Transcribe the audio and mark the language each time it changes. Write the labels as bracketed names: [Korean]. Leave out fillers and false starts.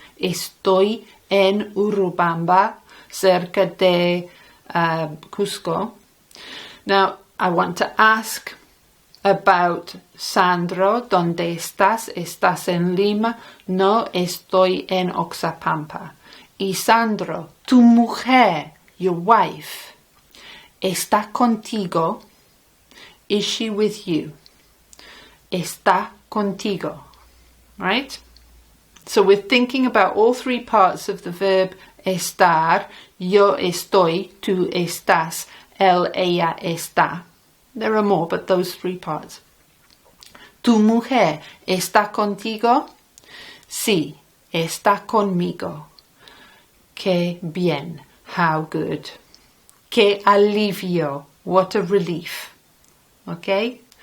[Spanish] Estoy en Urubamba, cerca de Cusco. [English] Now, I want to ask about Sandro. [Spanish] ¿Dónde estás? ¿Estás en Lima? No, estoy en Oxapampa. Y Sandro, tu mujer, [English] your wife, [Spanish] ¿está contigo? [English] Is she with you? [Spanish] Está contigo. [English] Right? So we're thinking about all three parts of the verb estar. [Spanish] Yo estoy, tú estás, él, ella está. [English] There are more, but those three parts. [Spanish] ¿Tu mujer está contigo? Sí, está conmigo. Qué bien. [English] How good. [Spanish] Qué alivio. [English] What a relief. Okay?